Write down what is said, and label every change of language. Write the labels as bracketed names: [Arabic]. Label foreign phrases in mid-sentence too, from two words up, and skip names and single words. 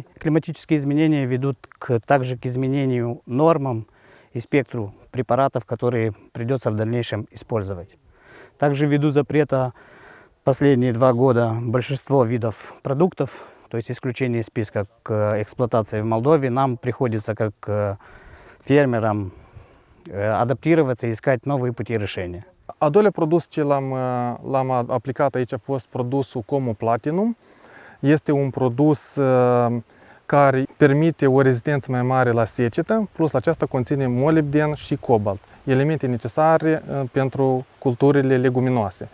[Russian] Климатические изменения ведут также к изменению нормам и спектру препаратов, которые придется в дальнейшем использовать. Также ввиду запрета последние 2 года большинство видов продуктов, то есть исключение из списка к эксплуатации в Молдове, нам приходится как фермерам адаптироваться и искать новые pути решения. [Romanian] Al doilea produs ce l-am aplicat aici a fost produsul Como Platinum. Este un produs care permite o rezistență mai mare la secetă, plus aceasta conține molibden și cobalt, elemente necesare pentru culturile leguminoase.